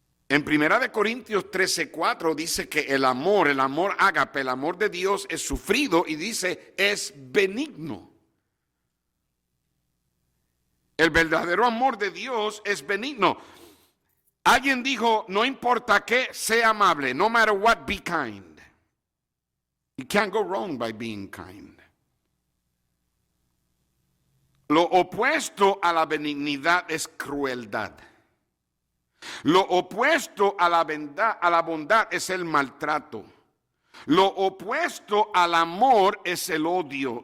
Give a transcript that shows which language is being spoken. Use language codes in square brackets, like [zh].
[es] En 1 Corintios 13:4 dice que el amor ágape, el amor de Dios es sufrido, y dice es benigno. El verdadero amor de Dios es benigno. Alguien dijo, no importa qué, sé amable. [en] No matter what, be kind. You can't go wrong by being kind. [es] Lo opuesto a la benignidad es crueldad. Lo opuesto a la bondad es el maltrato. Lo opuesto al amor es el odio.